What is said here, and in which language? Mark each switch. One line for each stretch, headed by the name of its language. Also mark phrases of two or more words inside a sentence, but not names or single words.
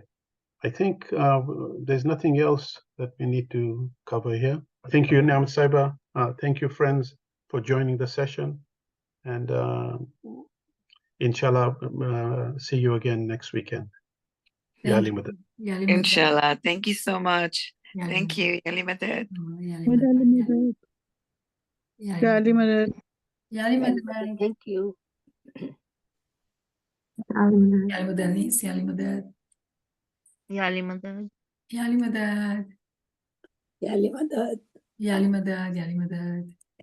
English: I think there's nothing else that we need to cover here. Thank you, Niamat Saiba. Thank you, friends, for joining the session. And inshallah, see you again next weekend.
Urdu: یا علی مدد.
English: Inshallah. Thank you so much.
Urdu: یا علی
English: Thank
Urdu: Madad.
English: you,
Urdu: علی مدد. یا علی مدد۔ یا علی مدد. یا علی مدد.
English: Thank you.
Urdu: یا علی مدد۔ یا علی مدد. یا علی مدد. یا علی مدد. یا علی مدد. یا علی مدد۔ یا علی مدد.